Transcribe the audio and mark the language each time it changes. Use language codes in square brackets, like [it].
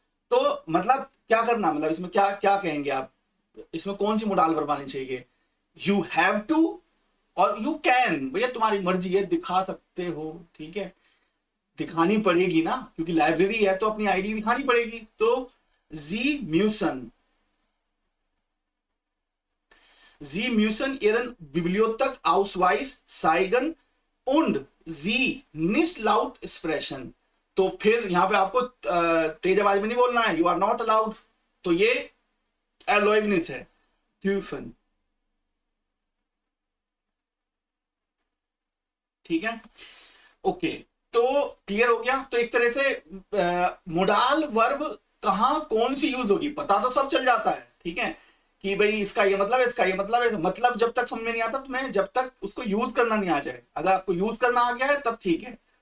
[hi] तो मतलब क्या करना, मतलब इसमें क्या क्या कहेंगे आप, इसमें कौन सी मोडाल बनवानी चाहिए, [en] you have to [hi] और [en] you can, [hi] भैया तुम्हारी मर्जी है, दिखा सकते हो, ठीक है, दिखानी पड़ेगी ना, क्योंकि लाइब्रेरी है तो अपनी आईडी दिखानी पड़ेगी। [de] तो जी म्यूसन, Sie müssen ihren Bibliothek Ausweis zeigen und sie nicht laut sprechen। [hi] तो फिर यहां पे आपको तेज आवाज में नहीं बोलना है, [en] you are not allowed, [hi] तो ये एलोइबनिस है, ट्यूफन, ठीक है, ओके। तो क्लियर हो गया, तो एक तरह से मोडाल वर्ब कहां कौन सी यूज होगी पता तो सब चल जाता है, ठीक है, कि भाई इसका ये मतलब है, इसका ये मतलब है, मतलब जब तक समझ में नहीं आता तो मैं जब तक उसको यूज करना नहीं आ जाए, अगर आपको यूज करना आ गया है तब ठीक है।